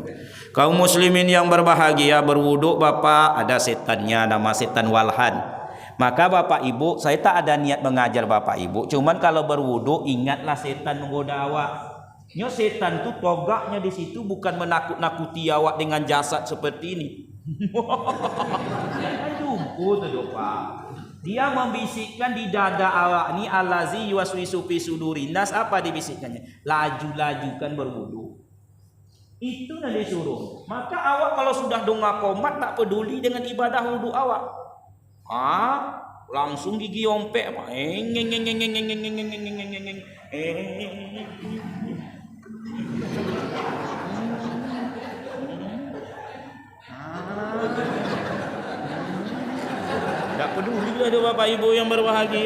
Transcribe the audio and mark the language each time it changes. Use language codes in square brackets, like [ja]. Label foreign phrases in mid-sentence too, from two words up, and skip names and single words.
[id] Kaum muslimin yang berbahagia, berwuduk Bapak, ada setannya, nama setan walhan. Maka Bapak Ibu, saya tak ada niat mengajar Bapak Ibu, cuman kalau berwuduk ingatlah setan menggoda awak. Nyo setan tu togaknya di situ bukan menakut-nakuti awak dengan jasad seperti ini. Jumpo tu Pak. Dia membisikkan di dada awak ni, [ar] الذي يوسوس في صدور الناس. [id] Apa dibisikkannya? Laju-lajukan berwudu. Itu yang disuruh. Maka awak kalau sudah dongak komat tak peduli dengan ibadah wudu awak. Langsung gigi ompek Pak. Tak peduli ada Bapak Ibu yang berbahagia.